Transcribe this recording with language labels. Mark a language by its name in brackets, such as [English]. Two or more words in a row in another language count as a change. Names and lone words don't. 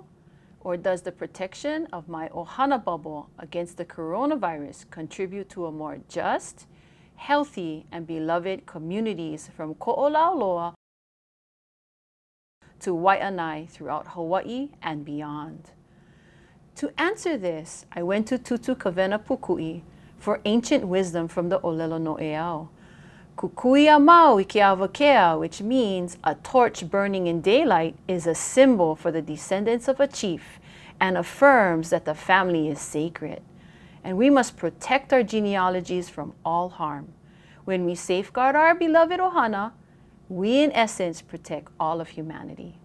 [English] Or does the protection of my Ohana Bubble against the coronavirus contribute to a more just, healthy, and beloved communities from Koʻolauloa to Waiʻanae throughout Hawaii and beyond? To answer this, I went to Tutu Kawena Pukui for ancient wisdom from the Olelo Noʻeau. [Hawaiian] Kukuia mau I ke awakea, [English] which means a torch burning in daylight, is a symbol for the descendants of a chief and affirms that the family is sacred. And we must protect our genealogies from all harm. When we safeguard our beloved Ohana, we in essence protect all of humanity.